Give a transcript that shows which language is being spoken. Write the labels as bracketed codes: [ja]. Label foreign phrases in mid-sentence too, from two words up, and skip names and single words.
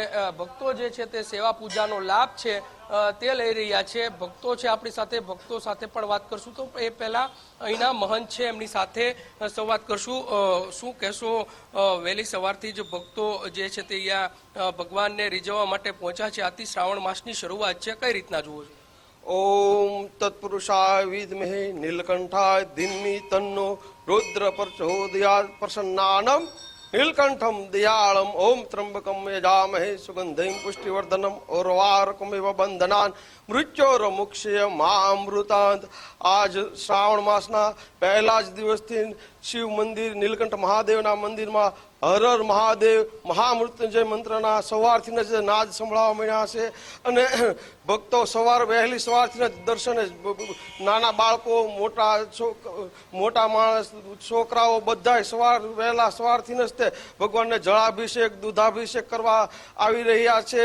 [gu] ભક્તો જે છે તે સેવા પૂજાનો લાભ છે તે લઈ રહ્યા છે। ભક્તો છે આપણી સાથે, ભક્તો સાથે પણ વાત કરશું। તો એ પહેલા અહીંના મહંત છે એમની સાથે સંવાદ કરશું। શું કહેશો, વહેલી સવારથી જ ભક્તો જે છે તે અહીંયા ભગવાનને રીઝવવા માટે પહોંચ્યા છે। આથી શ્રાવણ માસની શરૂઆત છે, કઈ રીતના જુઓ છો? [sa] ओम तत्पुरुषाय विद्महे नीलकंठाय धीमहि तन्नो रुद्र प्रचोदयात् प्रसन्नानम नीलकंठम दयालम ओम त्र्यंबकम यजामहे सुगंधिं पुष्टिवर्धनम उर्वारुकमिव बंधनान् मृत्योर्मुक्षय मामृतांत। [gu] આજ શ્રાવણ માસના પહેલા જ દિવસથી શિવ મંદિર નીલકંઠ મહાદેવના મંદિરમાં હર હર મહાદેવ મહામૃત્યુંજય મંત્રના સવારથી જ નાદ સંભળાવા મળ્યા છે અને ભક્તો વહેલી સવારથી દર્શને નાના બાળકો, મોટા માણસ, છોકરાઓ બધા વહેલા સવારથી જ તે ભગવાનને જળાભિષેક, દૂધાભિષેક કરવા આવી રહ્યા છે।